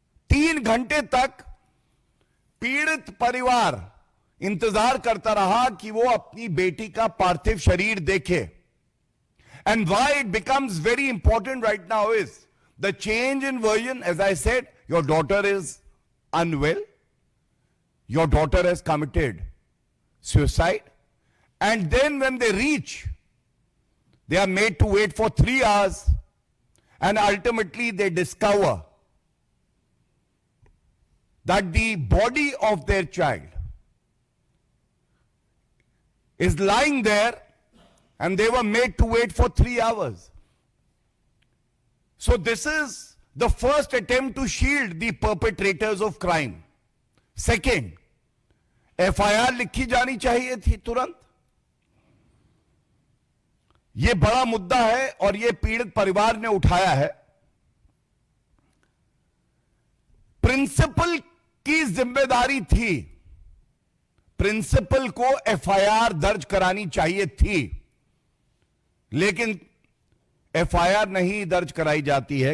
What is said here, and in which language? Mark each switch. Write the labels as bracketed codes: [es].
[hi] 3 घंटे तक पीड़ित परिवार इंतजार करता रहा कि वो अपनी बेटी का पार्थिव शरीर देखे। [en] And why it becomes very important right now is the change in version. As I said, your daughter is unwell, your daughter has committed suicide, and then when they reach, they are made to wait for 3 hours, and ultimately they discover that the body of their child is lying there, and they were made to wait for 3 hours. So this is the first attempt to shield the perpetrators of crime. [hi] Second, FIR लिखी जानी चाहिए थी तुरंत। यह बड़ा मुद्दा है और यह पीड़ित परिवार ने उठाया है। प्रिंसिपल की जिम्मेदारी थी, प्रिंसिपल को FIR दर्ज करानी चाहिए थी, लेकिन FIR नहीं दर्ज कराई जाती है।